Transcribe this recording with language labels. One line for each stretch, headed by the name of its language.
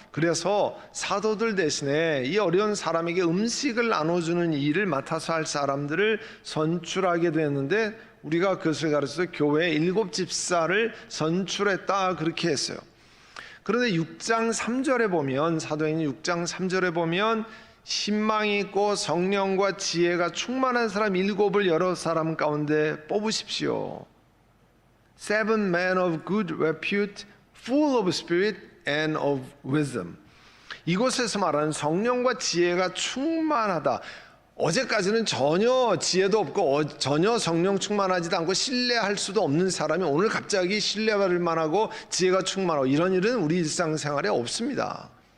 Korean: 그래서 사도들 대신에 이 어려운 사람에게 음식을 나눠주는 일을 맡아서 할 사람들을 선출하게 되었는데, 우리가 그것을 가르쳐서 교회 7 집사를 선출했다, 그렇게 했어요. 그런데 6장 3절에 보면, 사도행전 6장 3절에 보면 신망이 있고 성령과 지혜가 충만한 사람 7을 여러 사람 가운데 뽑으십시오.
English: 7 men of good repute, full of spirit and of wisdom.
Korean: 이곳에서 말하는 성령과 지혜가 충만하다. 어제까지는 전혀 지혜도 없고 전혀 성령 충만하지도 않고 신뢰할 수도 없는 사람이 오늘 갑자기 신뢰할 만하고 지혜가 충만하고, 이런 일은 우리 일상생활에 없습니다.